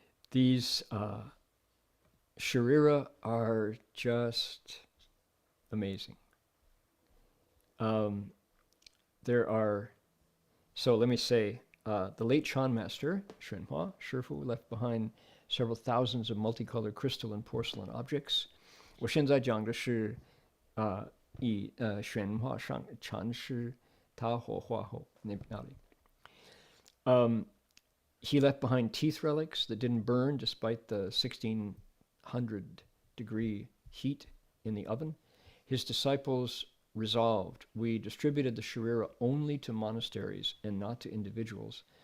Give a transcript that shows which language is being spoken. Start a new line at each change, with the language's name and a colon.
English: These Sharira are just amazing. There are, so let me say, the late Chan Master, Shenhua, Shifu, left behind several thousands of multicolored crystal and porcelain objects.
Chinese: 我现在讲的是以玄化上禅师他火化后那里。
English: He left behind teeth relics that didn't burn despite the 1600-degree heat in the oven. His disciples resolved, we distributed the Sharira only to monasteries and not to individuals.